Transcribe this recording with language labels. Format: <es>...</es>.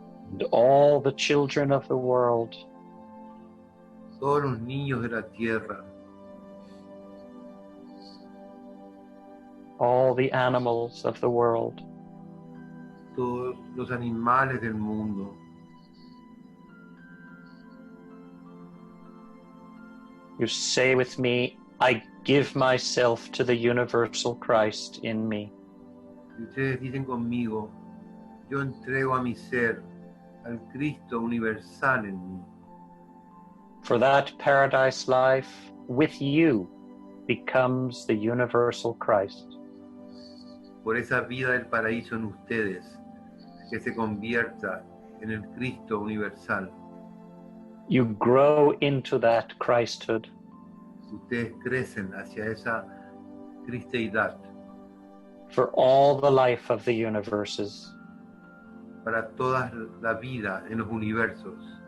<en>and all the children of the world,</en> <es>todos los niños de la tierra,</es> <en>all the animals of the world,</en> <es>todos los animales del mundo.</es> <en>You say with me, I give myself to the universal Christ in me.</en> <es>Y ustedes dicen conmigo, yo entrego a mi ser al Cristo universal en mí.</es> <en>For that paradise life with you becomes the universal Christ.</en> <es>Por esa vida del paraíso en ustedes, que se convierta en el Cristo universal.</es> <en>You grow into that Christhood.</en> <es>Ustedes crecen hacia esa cristeidad</es> <en>for all the life of the universes.</en> <es>para toda la vida en los universos.</es>